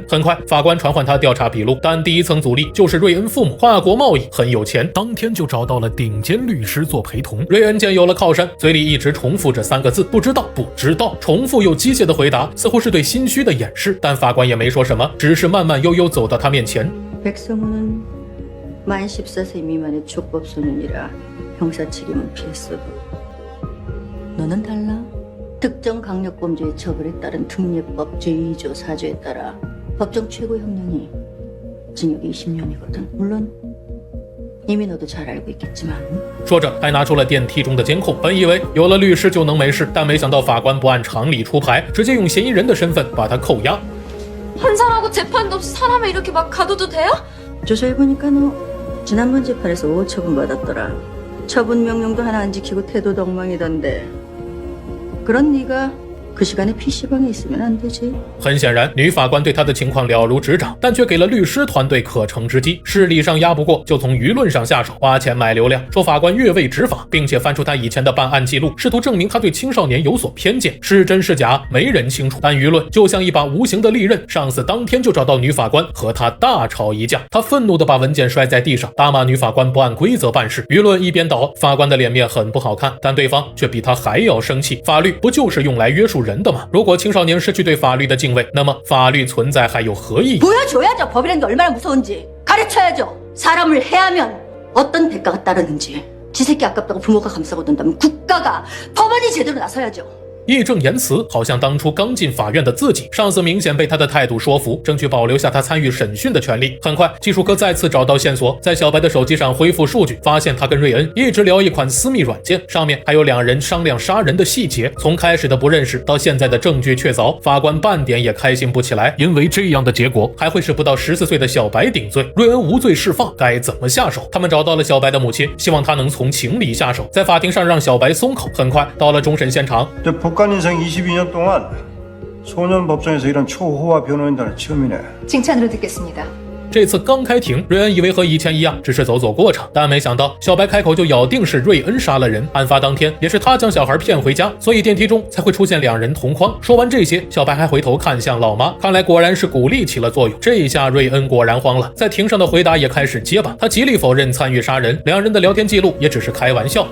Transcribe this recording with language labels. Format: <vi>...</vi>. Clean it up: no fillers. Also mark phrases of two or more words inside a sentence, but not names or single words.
<zh>很快，法官传唤他调查笔录，但第一层阻力就是瑞恩父母跨国贸易很有钱，当天就找到了顶尖律师做陪同。瑞恩见有了靠山，嘴里一直重复着3个字：不知道，不知道。重复又机械的回答，似乎是对心虚的掩饰。但法官也没说什么，只是慢慢悠悠走到他面前。</zh> <ko>백성우는 만 14세 미만의 족법 소년이라 형사 책임은 피했어도 너는 달라. 특정 강력범죄의 처벌에 따른 특례법 제2조 4조에 따라 법정 최고 형량이 징역 20년이거든. 물론 이미 너도 잘 알고 있겠지만</ko> <zh>说着还拿出了电梯中的监控，本以为有了律师就能没事，但没想到法官不按常理出牌，直接用嫌疑人的身份把他扣押。</zh> <ko>판사라고 재판도 없이 사람을 이렇게 막 가둬도 돼요? 조사해보니까 너 지난번 재판에서 5처분 받았더라. 처분 명령도 하나 안 지키고 태도도 엉망이던데. 그런 네가 그 시간에 PC방에 있으면 안 되지.</ko> <zh>很显然，女法官对他的情况了如指掌，但却给了律师团队可乘之机。势力上压不过，就从舆论上下手，花钱买流量，说法官越位执法，并且翻出他以前的办案记录，试图证明他对青少年有所偏见。是真是假，没人清楚。但舆论就像一把无形的利刃，上司当天就找到女法官和他大吵一架。他愤怒地把文件摔在地上，大骂女法官不按规则办事。舆论一边倒，法官的脸面很不好看，但对方却比他还要生气。法律不就是用来约束人的吗？如果青少年失去对法律的敬畏，那么法律存在还有何意义？</zh> <ko>보여줘야죠. 법이란 게 얼마나 무서운지. 가르쳐야죠. 사람을 해하면 어떤 대가가 따르는지. 지 새끼 아깝다고 부모가 감싸고 든다면 국가가, 법원이 제대로 나서야죠.</ko> <zh>义正言辞，好像当初刚进法院的自己。上司明显被他的态度说服，争取保留下他参与审讯的权利。很快，技术科再次找到线索，在小白的手机上恢复数据，发现他跟瑞恩一直聊一款私密软件，上面还有两人商量杀人的细节。从开始的不认识到现在的证据确凿，法官半点也开心不起来，因为这样的结果还会是不到14岁的小白顶罪，瑞恩无罪释放，该怎么下手？他们找到了小白的母亲，希望他能从情理下手，在法庭上让小白松口。很快到了终审现场。</zh> <ko>법관 인생 22년 동안 소년 법정에서 이런 초호화 변호인단은 처음이네. 칭찬으로 듣겠습니다.</ko> <zh>这次刚开庭，瑞恩以为和以前一样，只是走走过场，但没想到小白开口就咬定是瑞恩杀了人。案发当天，也是他将小孩骗回家，所以电梯中才会出现两人同框。说完这些，小白还回头看向老妈，看来果然是鼓励起了作用。这一下，瑞恩果然慌了，在庭上的回答也开始结巴，他极力否认参与杀人，两人的聊天记录也只是开玩笑。</zh>